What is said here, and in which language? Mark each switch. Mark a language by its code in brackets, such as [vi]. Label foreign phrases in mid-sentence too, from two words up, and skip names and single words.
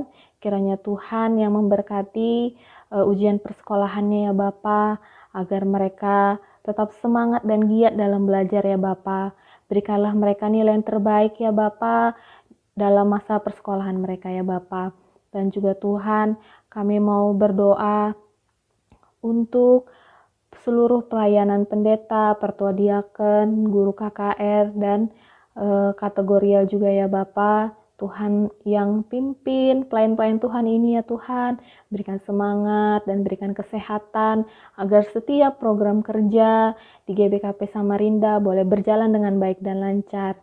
[id] Kiranya Tuhan yang memberkati ujian persekolahannya ya Bapa, agar mereka tetap semangat dan giat dalam belajar ya Bapa. Berikanlah mereka nilai yang terbaik ya Bapa dalam masa persekolahan mereka ya Bapa. Dan juga Tuhan, kami mau berdoa untuk seluruh pelayanan pendeta, pertua diaken, guru KKR, dan kategorial juga ya Bapa. Tuhan yang pimpin pelayan-pelayan Tuhan ini ya Tuhan, berikan semangat dan berikan kesehatan agar setiap program kerja di GBKP Samarinda boleh berjalan dengan baik dan lancar.